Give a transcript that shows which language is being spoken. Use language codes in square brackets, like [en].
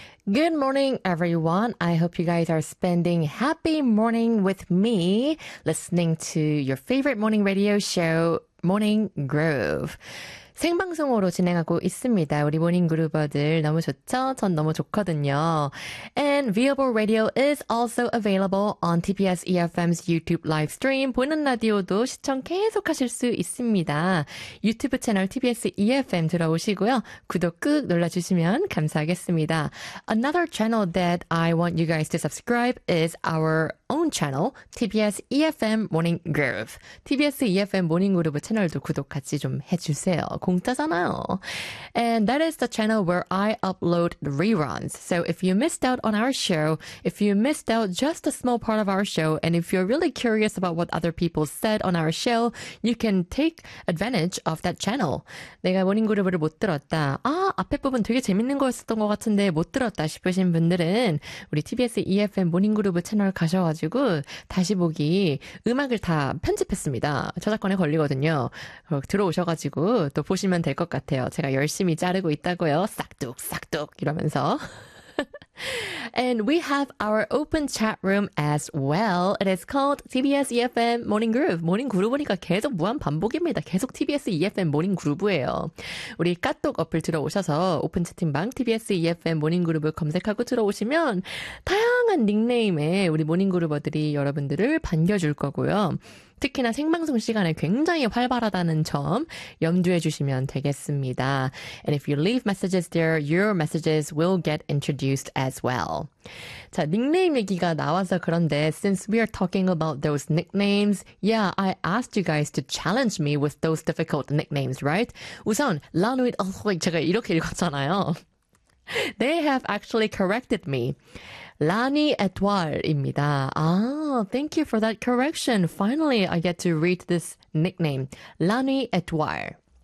[en] Good morning, everyone. I hope you guys are spending happy morning with me, listening to your favorite morning radio show, Morning Groove. [ko] 생방송으로 진행하고 있습니다. 우리 모닝 그루버들 너무 좋죠? 전 너무 좋거든요. [en] And Viable Radio is also available on TBS EFM's YouTube live stream. [ko] 보이는 라디오도 시청 계속하실 수 있습니다. 유튜브 채널 TBS EFM 들어오시고요. 구독 꾹 눌러주시면 감사하겠습니다. [en] Another channel that I want you guys to subscribe is our own channel, TBS EFM Morning Groove. [ko] TBS EFM Morning Groove 채널도 구독 같이 좀 해주세요. 공짜잖아요. [en] And that is the channel where I upload the reruns. So if you missed out on our show, if you missed out just a small part of our show, and if you're really curious about what other people said on our show, you can take advantage of that channel. [ko] 내가 모닝 그룹을 못 들었다. 아, 앞에 부분 되게 재밌는 거였었던 것 같은데 못 들었다 싶으신 분들은 우리 TBS EFM 모닝 그룹 채널 가셔가지고 다시 보기 음악을 다 편집했습니다. 저작권에 걸리거든요. 들어오셔가지고 또 보시면 될 것 같아요. 제가 열심히 자르고 있다고요. 싹둑 싹둑 이러면서. [en] And we have our open chat room as well. It is called TBS EFM Morning Groove. [ko] Morning Groove니까 계속 무한 반복입니다. 계속 TBS EFM Morning Groove예요. 우리 카톡 어플 들어오셔서 오픈 채팅방 TBS EFM Morning Groove 검색하고 들어오시면 다양한 닉네임의 우리 모닝 그루버들이 여러분들을 반겨줄 거고요. 특히나 생방송 시간에 굉장히 활발하다는 점 염두해 주시면 되겠습니다. [en] And if you leave messages there, your messages will get introduced as well. [ko] 자, 닉네임 얘기가 나와서 그런데 [en] since we are talking about those nicknames, yeah, I asked you guys to challenge me with those difficult nicknames, right? [ko] 우선, 라누이, 제가 이렇게 읽었잖아요. [en] They have actually corrected me. Lani Etoile입니다. Ah, thank you for that correction. Finally, I get to read this nickname. Lani Etoile.